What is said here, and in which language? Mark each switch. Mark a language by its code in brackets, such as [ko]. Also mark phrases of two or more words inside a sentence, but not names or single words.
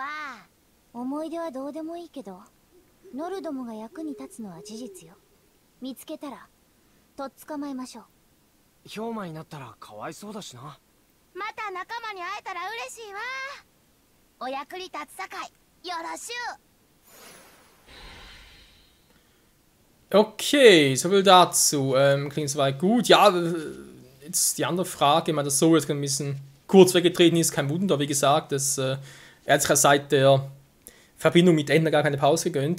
[ja] 思い出はどうでもいいけど、ノルどもが役に立つのは事実よ。見つけたらとっ捕まえましょう。氷馬になったらかわいそうだしな。また仲間に会えたら嬉しいわ。お役に立つさかいよろしゅう。 [de] Okay, soviel dazu. Klingt soweit gut. Ja, jetzt die andere Frage, wenn das so jetzt ein bisschen kurz weggetreten ist, kein Wunder, wie gesagt, er hat sich ja seit der Verbindung mit Ender gar keine Pause gegönnt.